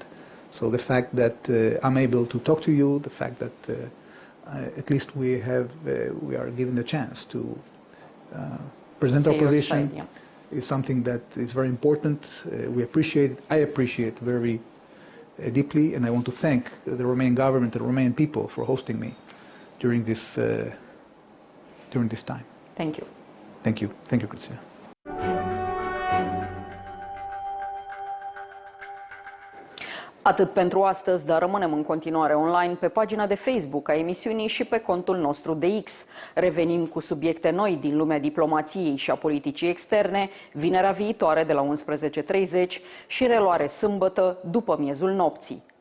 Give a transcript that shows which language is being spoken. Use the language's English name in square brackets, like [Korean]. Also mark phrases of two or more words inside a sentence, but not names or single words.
[English] So the fact that I'm able to talk to you, the fact that at least we are given the chance to present our position, is something that is very important. We appreciate it. I appreciate very deeply, and I want to thank the Romanian government and the Romanian people for hosting me during this time. Thank you. Thank you. Thank you, Cristina. [Romanian] Atât pentru astăzi, dar rămânem în continuare online pe pagina de Facebook a emisiunii și pe contul nostru de X. Revenim cu subiecte noi din lumea diplomației și a politicii externe, vinerea viitoare de la 11:30 și reluare sâmbătă după miezul nopții.